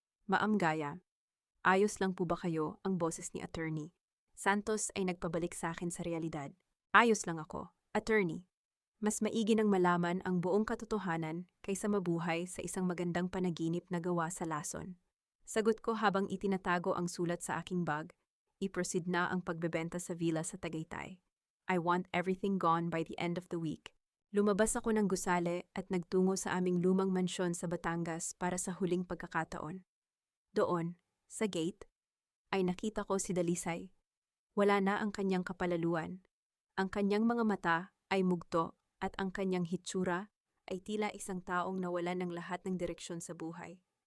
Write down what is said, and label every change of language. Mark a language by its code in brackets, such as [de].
[tl] Ma'am Gaya, ayos lang po ba kayo? Ang boses ni Attorney Santos ay nagpabalik sa akin sa realidad. Ayos lang ako, Attorney. Mas maigi nang malaman ang buong katotohanan kaysa mabuhay sa isang magandang panaginip na gawa sa lason. Sagot ko habang itinatago ang sulat sa aking bag. I-proceed na ang pagbebenta sa villa sa Tagaytay. [en] I want everything gone by the end of the week. [tl] Lumabas ako ng gusale at nagtungo sa aming lumang mansyon sa Batangas para sa huling pagkakataon. Doon, sa gate, ay nakita ko si Dalisay. Wala na ang kanyang kapalaluan. Ang kanyang mga mata ay mugto at ang kanyang hitsura ay tila isang taong nawalan ng lahat ng direksyon sa buhay.